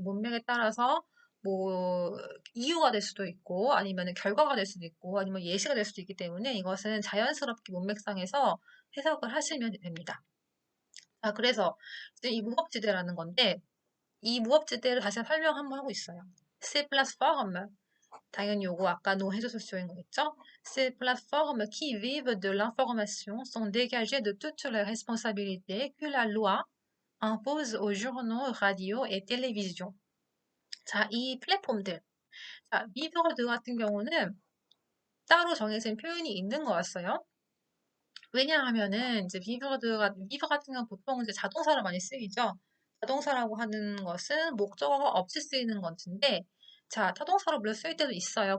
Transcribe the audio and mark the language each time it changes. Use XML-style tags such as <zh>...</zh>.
<ko>문맥에 따라서 뭐 이유가 될 수도 있고 아니면 결과가 될 수도 있고 아니면 예시가 될 수도 있기 때문에 이것은 자연스럽게 문맥상에서 해석을 하시면 됩니다. 자, 그래서 이제 이 무법지대라는 건데 이 무법지대를 다시 설명 한번 하고 있어요. C 플랫폼 당연히 요거 아까 노해줬쇼인 거겠죠?</ko> <fr>Ces plateformes qui vivent de l'information sont dégagées de toutes les responsabilités que la loi impose aux journaux, radio et télévision.</fr> <ko>자, 이 플랫폼들. 자, 비버드 같은 경우는 따로 정해진 표현이 있는 거였어요. 왜냐하면은 이제 비버 같은 경우는 보통 이제 자동사로 많이 쓰이죠. 자동사라고 하는 것은 목적어가 없이 쓰이는 것인데, 자, 타동사로 물론 쓰일 때도 있어요.</ko>